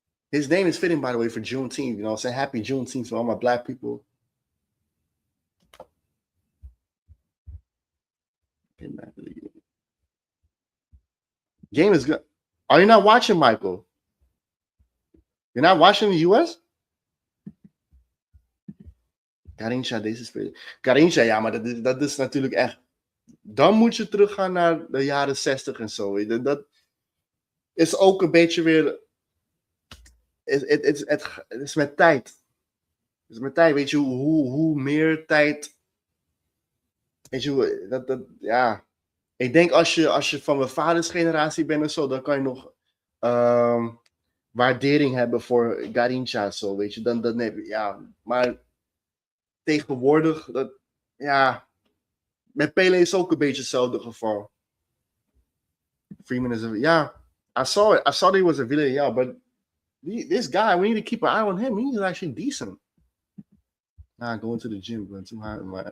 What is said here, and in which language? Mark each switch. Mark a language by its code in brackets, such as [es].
[en] His name is fitting, by the way, for Juneteenth. You know what I'm saying? Happy Juneteenth to all my black people. Game is good. Are you not watching, Michael? You're not watching the US? [nl] Garincha, deze speler. Garincha, ja, maar dat is natuurlijk echt. Dan moet je teruggaan naar de jaren 60 en zo. Dat is ook een beetje weer. Het is met tijd. Het is met tijd. Weet je hoe meer tijd. Weet je, ja. Ik denk als je van mijn vaders generatie bent of zo, dan kan je nog waardering hebben voor Garincha zo, weet je. Dan heb je, ja. Maar tegenwoordig, ja. Met Pele is ook een beetje hetzelfde geval. [en] Freeman is yeah. I saw it. I saw that he was a Villarreal, but this guy, we need to keep an eye on him. He's actually decent. Nah, going to the gym, going too hard.